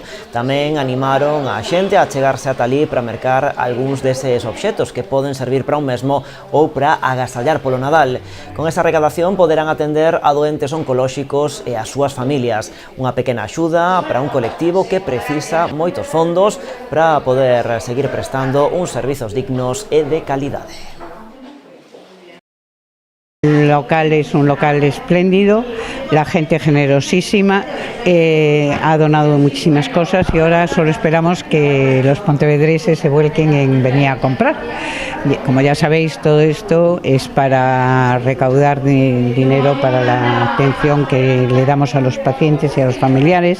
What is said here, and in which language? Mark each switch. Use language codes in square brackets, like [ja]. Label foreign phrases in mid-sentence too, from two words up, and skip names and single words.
[gl] Tamén animaron a xente a chegarse ata ali para mercar algúns deses obxetos que poden servir para un mesmo ou para agasallar polo Nadal. Con esa recadación poderán atender a doentes oncolóxicos e as súas familias. Unha pequena axuda para un colectivo que precisa moitos fondos para poder seguir prestando uns servizos dignos e de calidade. [es] El local es un local espléndido, la gente generosísima, ha donado muchísimas cosas y ahora solo esperamos que los pontevedreses se vuelquen en venir a comprar. Como ya sabéis, todo esto es para recaudar dinero para la atención que le damos a los pacientes y a los familiares.